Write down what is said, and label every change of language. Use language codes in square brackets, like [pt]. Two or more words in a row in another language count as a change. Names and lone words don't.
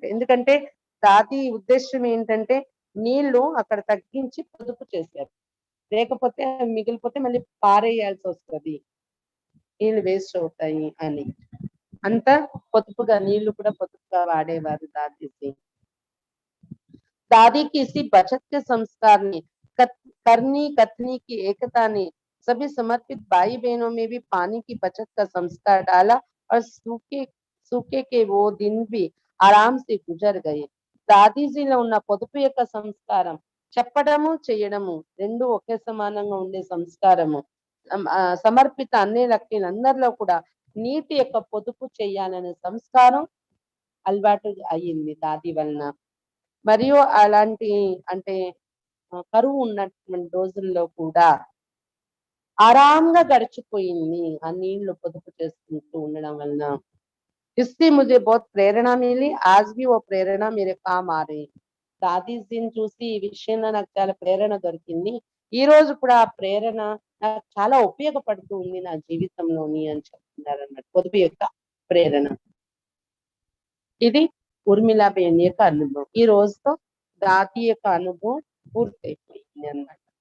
[te] ఎందుకంటే దాది ఉద్దేశం ఏంటంటే నీళ్లు అక్కడ తగ్గించి పొదుపు చేశారు. లేకపోతే మిగిలిపోతే మళ్ళీ పారేయాల్సి వస్తది, నీళ్లు వేస్ట్ అవుతాయి అని. అంత పొదుపుగా నీళ్లు కూడా పొదుపుగా వాడేవారు దాదీజీ. [hi] दादी की इसी बचत के संस्कार ने करनी कथनी की एकता ने सभी समर्पित भाई बहनों में भी पानी की बचत का संस्कार डाला और सूखे सूखे के वो दिन भी आराम से गुजर गए. [te] దాదీజీలో ఉన్న పొదుపు యొక్క సంస్కారం చెప్పడము చేయడము రెండు ఒకే సమానంగా ఉండే సంస్కారము. సమర్పిత అన్నిలందరిలో కూడా నీటి యొక్క పొదుపు చేయాలనే సంస్కారం అలవాటు అయ్యింది దాది వలన. మరియు అలాంటి అంటే కరువు ఉన్నటువంటి రోజుల్లో కూడా ఆరాంగా గడిచిపోయింది ఆ నీళ్లు పొదుపు చేసుకుంటూ ఉండడం వలన. [hi] इससे मुझे बहुत प्रेरणा मिली, आज भी वो प्रेरणा मेरे काम आ रही. [te] దాదీజీని చూసి ఈ విషయంలో నాకు చాలా ప్రేరణ దొరికింది. ఈ రోజు కూడా ఆ ప్రేరణ నాకు చాలా ఉపయోగపడుతూ ఉంది నా జీవితంలోని అని చెప్తున్నారన్నమాట. పొదుపు యొక్క ప్రేరణ. ఇది ఉర్మిళాబేన్ యొక్క అనుభవం. ఈ రోజుతో దాది యొక్క అనుభవం పూర్తయిపోయింది అన్నమాట.